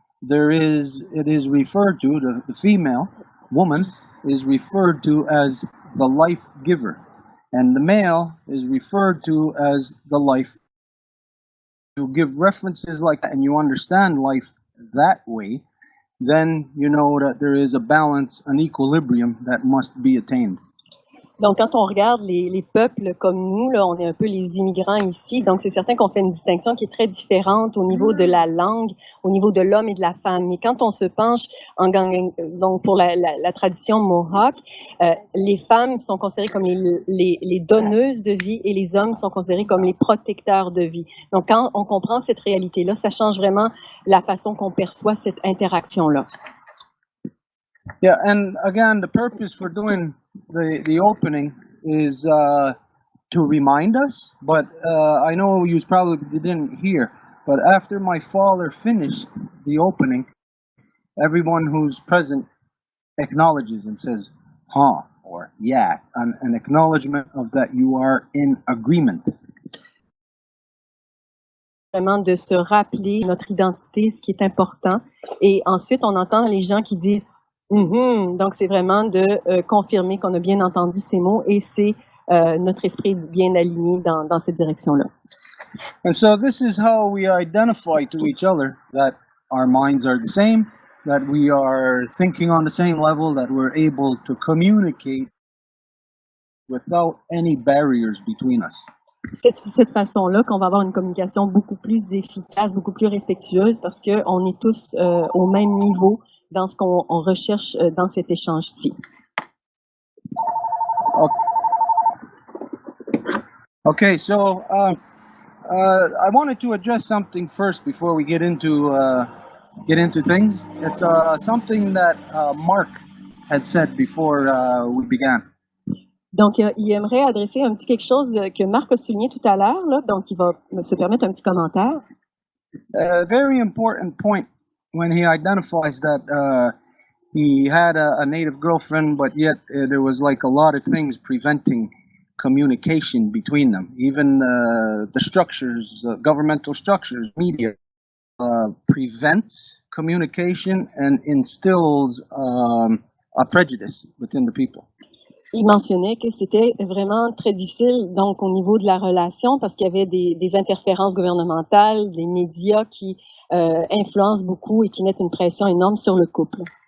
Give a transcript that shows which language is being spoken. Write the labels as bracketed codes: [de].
[en] It is referred to, the female, woman, is referred to as the life giver. And the male is referred to as the life. You give references like that and you understand life that way, then you know that there is a balance, an equilibrium that must be attained. [fr] Donc, quand on regarde les peuples comme nous, là, on est un peu les immigrants ici, donc c'est certain qu'on fait une distinction qui est très différente au niveau de la langue, au niveau de l'homme et de la femme. Mais quand on se penche donc pour la tradition Mohawk, les femmes sont considérées comme les donneuses de vie et les hommes sont considérés comme les protecteurs de vie. Donc, quand on comprend cette réalité-là, ça change vraiment la façon qu'on perçoit cette interaction-là. [en] Yeah, and again, the purpose for doing the opening is to remind us, but I know you probably didn't hear, but after my father finished the opening, everyone who's present acknowledges and says, huh, or yeah, an acknowledgement of that you are in agreement. [fr] Vraiment de se rappeler notre identité, ce qui est important, et ensuite on entend les gens qui disent donc, c'est vraiment de confirmer qu'on a bien entendu ces mots et c'est notre esprit bien aligné dans cette direction-là. [en] And so this is how we identify to each other that our minds are the same, that we are thinking on the same level, that we're able to communicate without any barriers between us. [fr] C'est de cette façon-là qu'on va avoir une communication beaucoup plus efficace, beaucoup plus respectueuse parce qu'on est tous au même niveau dans ce qu'on recherche dans cet échange-ci. [en] Okay, so I wanted to address something first before we get into things. It's something that Mark had said before we began. [fr] Donc, il aimerait adresser un petit quelque chose que Marc a souligné tout à l'heure, là, donc il va se permettre un petit commentaire. [en] A very important point when he identifies that he had a native girlfriend, but yet there was like a lot of things preventing communication between them. Even the structures, governmental structures, media, prevents communication and instills a prejudice within the people. [fr] Il mentionnait que c'était vraiment très difficile donc au niveau de la relation parce qu'il y avait des interférences gouvernementales, des médias qui influencent beaucoup et qui mettent une pression énorme sur le couple.